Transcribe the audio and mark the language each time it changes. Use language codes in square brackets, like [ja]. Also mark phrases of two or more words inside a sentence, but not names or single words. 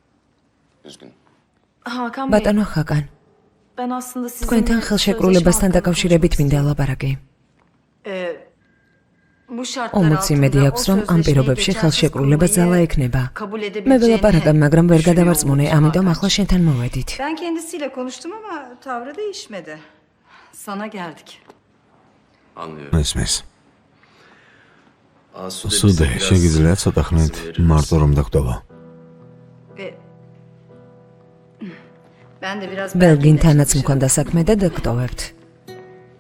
[ka] ბატონო ჰაკან, თქვენთან ხელშეკრულებასთან დაკავშირებით მინდა ლაპარაკი. უმოც იმედი აქვს, რომ ამ პირობებში ხელშეკრულება ძალა ექნება. მე ველაპარაკებ, მაგრამ ვერ გადავარწმუნე, ამიტომ ახლა შენთან მოვედით. [tr] Ben kendisiyle konuştum ama tavrı değişmedi. Sana geldik. [ka] ესმის. სუდე, შეგიძლიათ ცოტა ხნით მარტო რომ დაგხვდობა. [tr] Ben de biraz [ka] ბელგინთანაც მქონდა საქმე და დაგტოვებთ.